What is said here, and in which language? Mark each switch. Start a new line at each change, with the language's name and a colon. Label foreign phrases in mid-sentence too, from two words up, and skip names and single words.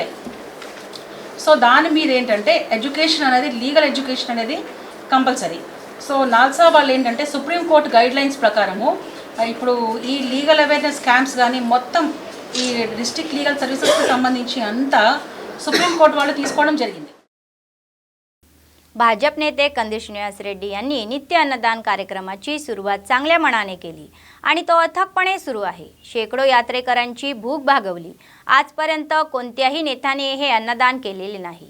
Telugu: సో దాని మీద ఏంటంటే ఎడ్యుకేషన్ అనేది, లీగల్ ఎడ్యుకేషన్ అనేది కంపల్సరీ। సో నాల్సా వాళ్ళు ఏంటంటే సుప్రీంకోర్టు గైడ్లైన్స్ ప్రకారము ఇప్పుడు ఈ లీగల్ అవేర్నెస్ క్యాంప్స్ కానీ మొత్తం ఈ డిస్ట్రిక్ట్ లీగల్ సర్వీసెస్కి संबंधिंచి అంతా सुप्रीमकोर्ट వాళ్ళు తీసుకోవడం జరిగింది।
Marathi: भाजप नेते कंदी श्रीनिवास रेड्डी यांनी नित्य अन्नदान कार्यक्रमाची सुरुवात चांगल्या मनाने केली आणि तो अथकपणे सुरू आहे। शेकडो यात्रेकरांची भूक भागवली। आजपर्यंत कोणत्याही नेत्याने हे अन्नदान केलेले नाही।